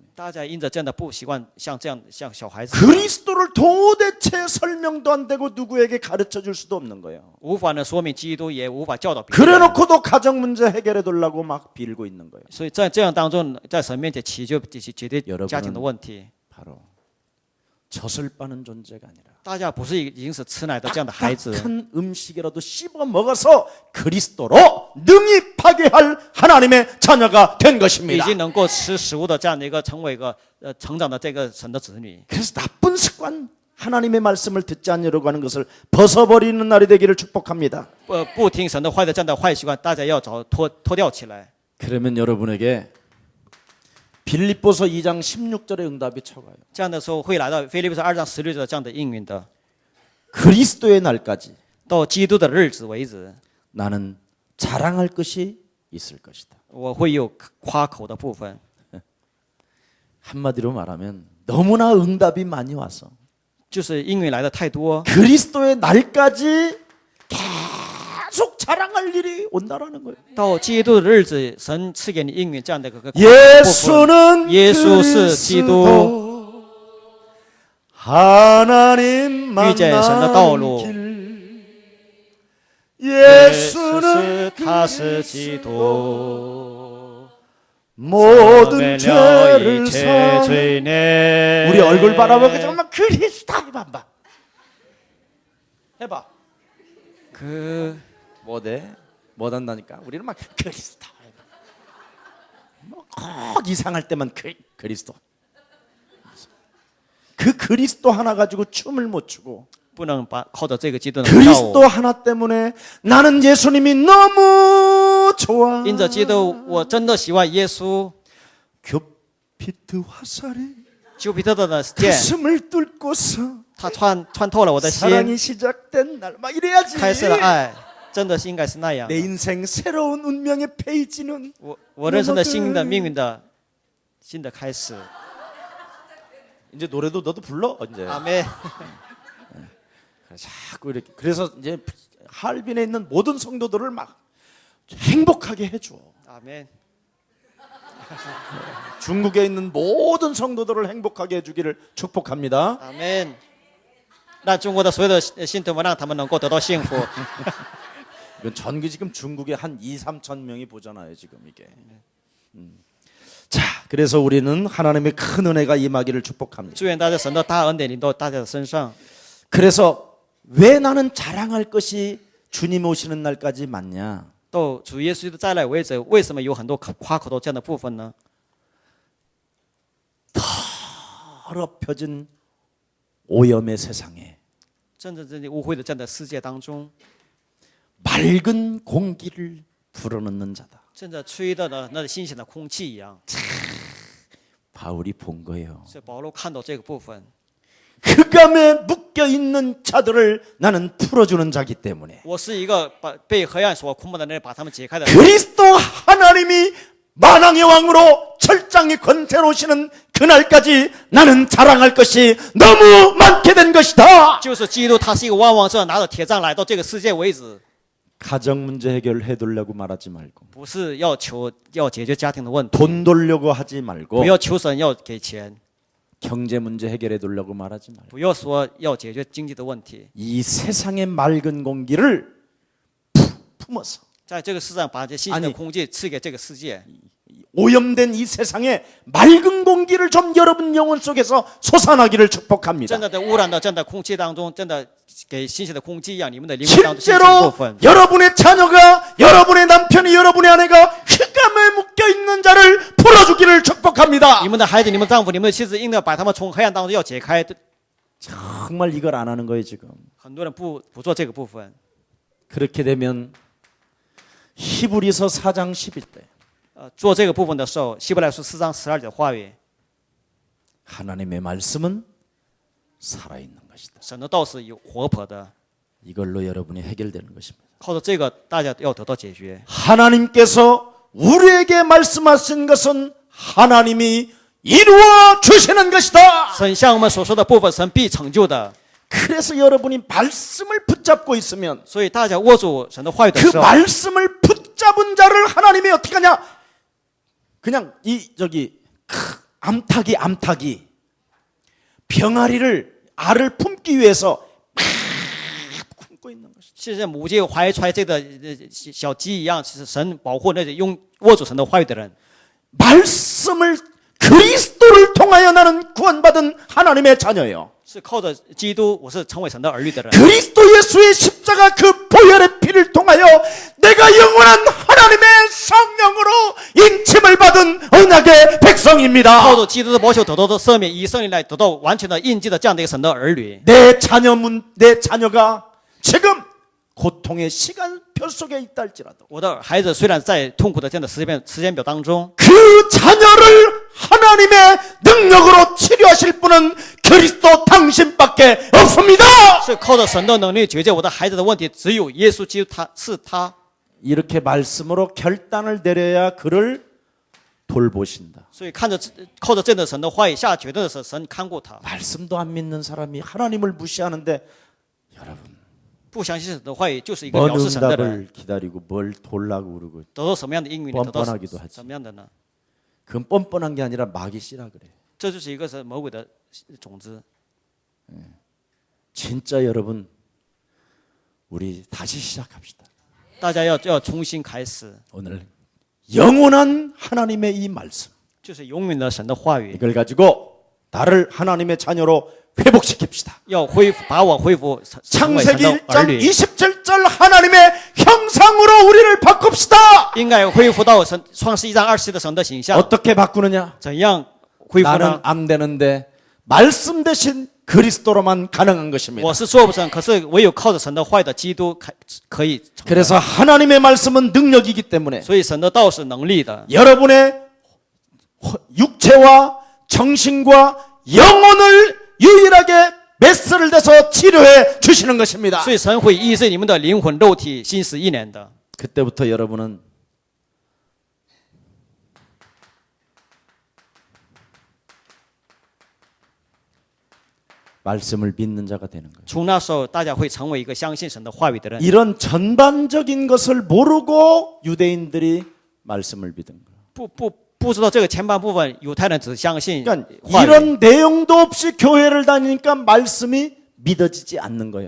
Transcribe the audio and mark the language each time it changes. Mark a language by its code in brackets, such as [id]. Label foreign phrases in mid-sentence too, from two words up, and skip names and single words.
[zh] 大家因着这样的不习惯，像小孩子， [ko] 그리스도를 도대체 설명도 안 되고 누구에게 가르쳐 줄 수도 없는 거예요. [zh] 无法呢说明基督，也无法教导别人。 [ko] 그래놓고도 가정 문제 해결해 달라고 막 빌고 있는 거예요. [zh] 所以在这样当中，在神面前祈求解决 [ko] 여러분은 [zh] 家庭的问题。 [ko] 바로 젖을 빠는 존재가 아니라 [zh] 大家不是已经是吃奶的这样的孩子， [ko] 딱한 음식이라도 씹어 먹어서 그리스도로 능히 파괴할 하나님의 자녀가 된 [zh] 已 [ko] 것입니다. [zh] 经能够吃食物的这样的一个成为一个成长的这个神的子女。 [ko] 그래서 나쁜 습관 하나님의 말씀을 듣지 않으려고 하는 것을 벗어버리는 날이 되기를 축복합니다. [zh] 不听神的话的这样的坏习惯，大家要脱掉起来。 [ko] 그러면 여러분에게 빌립보서 2장 16절의 응답이 쳐가요. [zh] 这样的时候会来到腓立比书2章16节这样的应允的。 [ko] 그리스도의 날까지 [zh] 到基督的日子为止， [ko] 나는 자랑할 것이 있을 것이다. [zh] 我会有夸口的部分。 [ko] 한마디로 말하면 너무나 응답이 많이 와서 [zh] 就是应允来的太多， [ko] 그리스도의 날까지 계속 자랑할 일이 온다라는 거예요. [zh] 到基督的日子，神赐给你应允这样的一个部分。 [ko] 예수는 [zh] 耶稣是基督， [ko] 그리스도 하나님 [zh] 遇见神的道路。 [ko] 만난 길 [zh] 耶稣 [ko] 예수는 [zh] 他是基督， [ko] 모든 [zh] 赦免了 [ko] 죄를 [zh] 一切 [ko] 사해 [zh] 罪孽。 [ko] 우리 얼굴 바라보고 정말 그리스도 해봐 한번. 해봐. 그 뭐돼? 못 한다니까. 우리는 막 그리스도 해봐. 뭐꼭 이상할 때만 그리스도. 그 그리스도 하나 가지고 춤을 못 추고 [zh] 不能把靠着这个基督能跳舞 [ko] 그리스도 ， 하나 때문에 나는 예수님이 너무 좋아. [zh] 因着基督，我真的喜欢耶稣。 [ko] 교피트 화살이 [zh] 丘比特的箭， [ko] 가슴을 뚫고서 [zh] 他穿透了我的心， [ko] 사랑이 시작된 날 막 이래야지. 开始了爱，真的是应该是那样 내 。 인생 새로운 운명의 페이지는 [zh] 我人生的新的命运的新的开始。 [ko] 이제 노래도 너도 불러 이제. [zh] 阿妹， [ko] 자꾸 이렇게 그래서 이제 하얼빈에 있는 모든 성도들을 막 행복하게 해줘. [zh] 阿妹， [ko] 중국에 있는 모든 성도들을 행복하게 해주기를 축복합니다. [zh] 阿妹，让中国的所有的信徒们，让他们能够得到幸福。 [ko] 이건 전기 지금 중국에 한 2, 3천 명이 보잖아요 지금 이게. 자, 그래서 우리는 하나님의 큰 은혜가 임하기를 축복합니다. [zh] 祝愿大家神的大恩典临到大家的身上。 [ko] 그래서 왜 나는 자랑할 것이 주님 오시는 날까지 많냐? [zh] 到主耶稣的再来为止，为什么有很多夸口的这样的部分呢？ [ko] 더럽혀진 오염의 세상에 [zh] 真正污秽的这样的世界当中， [ko] 맑은 공기를 불어넣는 자다. [zh] 正在吹的那新鲜的空气一样。 [ko] 바울이 본 거예요. [zh] 所以保罗看到这个部分， [ko] 흑암에 묶여 있는 자들을 나는 풀어주는 자기 때문에 [zh] 我是一个被黑暗所捆绑的人，把他们解开的。 [ko] 그리스도 하나님이 만왕의 왕으로 철장이 권세로우시는 그날까지 나는 자랑할 것이 너무 많게 된 것이다. [zh] 就是基督，他是一个万王者，拿着铁杖来到这个世界为止， [ko] 가정 문제 해결해 두려고 말하지 말고 [zh] 不是要解决家庭的问题， [ko] 돈 돌려고 하지 말고 [zh] 不要求神要给钱， [ko] 경제 문제 해결해 두려고 말하지 말고 [zh] 不要说要解决经济的问题， [ko] 이 세상의 맑은 공기를 품어서 [zh] 在这个世上把这新鲜的 [ko] 아니 [zh] 空气赐给这个世界。 [ko] 오염된 이 세상에 맑은 공기를 좀 여러분 영혼 속에서 솟아나기를 축복합니다. [zh] 真的在污染的这样的空气当中，真的给新鲜的空气一样，你们的灵魂当中新鲜的部 [ko] 실제로 [zh] 分。 [ko] 여러분의 자녀가 여러분의 남편이 여러분의 아내가 흑암에 묶여 있는 자를 풀어주기를 축복합니다. [zh] 你们的孩子、你们丈夫、你们的妻子，应该把他们从黑暗当中要解开。 [ko] 정말 이걸 안 하는 거예요 지금. [zh] 很多人不做这个部分， [ko] 그렇게 되면 히브리서 4장 11대 [zh] 做这个部分的时候，希伯来书4章12节的话语， [ko] 하나님의 말씀은 살아있는 것이다. [zh] 神的道是有活泼的， [ko] 이걸로 여러분이 해결되는 것입니다. [zh] 靠着这个，大家要得到解决。 [ko] 하나님께서 우리에게 말씀하신 것은 하나님이 이루어 주시는 것이다. [zh] 神向我们所说的部分，神必成就的。 [ko] 그래서 여러분이 말씀을 붙잡고 있으면 [zh] 所以大家握住神的话语的 [ko] 그 [zh] 时候， [ko] 말씀을 붙잡은 자를 하나님이 어떻게 하냐? 그냥 암탉이 병아리를 알을 품기 위해서 막 품고 있는 것이죠. [zh] 是像母鸡怀揣这个小鸡一样，是神保护那些用握住神的话语的人。 [ko] 말씀을 그리스도를 통하여 나는 구원받은 하나님의 자녀예요. [zh] 是靠着基督，我是成为神的儿女的人。 [ko] 그리스도 예수의 십자가 그 보혈의 피를 통하여 내가 영원한 하나님의 성령으로 인침을 받은 언약의 백성입니다. [zh] 靠着基督的宝血得到的赦免，以圣灵来得到完全的印记的这样的一个神的儿女。 [ko] 내 자녀가 지금 고통의 시간표 속에 있다 할지라도 [zh] 我的孩子虽然在痛苦的这样的时间表当中， [ko] 그 자녀를 하나님의 능력으로 치료하실 분은 그리스도 당신밖에 없습니다. [zh] 是靠着神的能力解决我的孩子的问题，只有耶稣基督，他是他。 [ko] 이렇게 말씀으로 결단을 내려야 그를 돌보신다. [zh] 所以靠着这样的神的话语下决定的时候，神看过他。 [ko] 말씀도 안 믿는 사람이 하나님을 무시하는데 여러분 [zh] 不相信神的话语，就是一个 [ko] 뭔 [zh] 藐视神的人。 [ko] 응답을 기다리고 뭘 돌라고 그러고 [zh] 得到什么样的应允，得到 [ko] 뻔뻔하기도 하지. [zh] 什么样的呢？ [ko] 그건 뻔뻔한 게 아니라 마귀 씨라 그래. [zh] 这就是一个是魔鬼的种子。 [ko] 진짜 여러분 우리 다시 시작합시다. [zh] 大家要重新开始， [ko] 오늘 영원한 하나님의 이 말씀 [zh] 就是永远的神的话语， [ko] 이걸 가지고 나를 하나님의 자녀로 회복시킵시다. [zh] 要把我恢复成为神 [ko] 창세기 [zh] 的儿 [ko] 1장 [zh] 女， [ko] 27절 하나님의 형상으로 우리를 바꿉시다. [zh] 应该恢复到创世1章20的神的形象。 [ko] 어떻게 바꾸느냐? [zh] 怎样恢复 [ko] 나는 [zh] 呢？ [ko] 안 되는데 말씀 대신 그리스도로만 가능한 것입니다. [zh] 我是做不成，可是唯有靠着神的话语的基督可以成。 [ko] 그래서 하나님의 말씀은 능력이기 때문에 [zh] 所以神的道是能力的， [ko] 여러분의 육체와 정신과 영혼을 유일하게 메스를 대서 치료해 주시는 것입니다. [zh] 所以神会医治你们的灵魂、肉体、心思意念的。 [ko] 그때부터 여러분은 말씀을 믿는 자가 되는 거예요. [zh] 从那时候，大家会成为一个相信神的话语的人。 [ko] 이런 전반적인 것을 모르고 유대인들이 말씀을 믿은 거예요. [zh] 不知道这个前半部分，犹太人只相信 [ko] 그러니까 [zh] 话语， [ko] 이런 내용도 없이 교회를 다니니까 말씀이 믿어지지 않는 거예요.